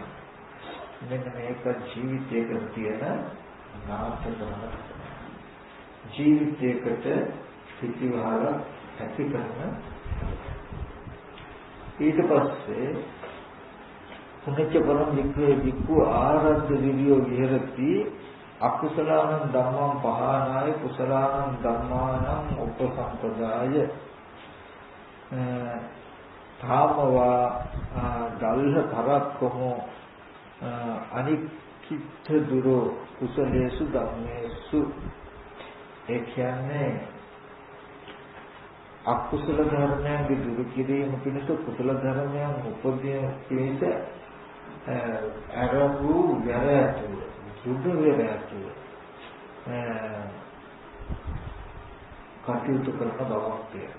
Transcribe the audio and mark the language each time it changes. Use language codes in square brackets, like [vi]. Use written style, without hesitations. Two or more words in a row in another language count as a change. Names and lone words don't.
[si] මෙන්න මේක ජීවිතයක තියෙන නාටකයක්. ජීවිතයකට පිටිවහල ඇති කරන ඊට පස්සේ [pi] පුණ්‍ය පරම වික්ඛු ආරද්ධ විරියෝ විහෙරති අකුසලානං ධම්මං පහනාය කුසලානං ධම්මානං උපසම්පදාය තාමවා දල්හ තරක්කමෝ අනික්කිත දුරෝ කුසලේසු ධම්මේසු. [si] ඒ කියන්නේ අකුසල ධර්මයන්ගේ දුරු කිරීම පිණිස කුසල ධර්මයන් උපදින පිණිස අරබු වැරැතු සුදු වැරැතු කටයුතු කරන බවක් තියෙනවා.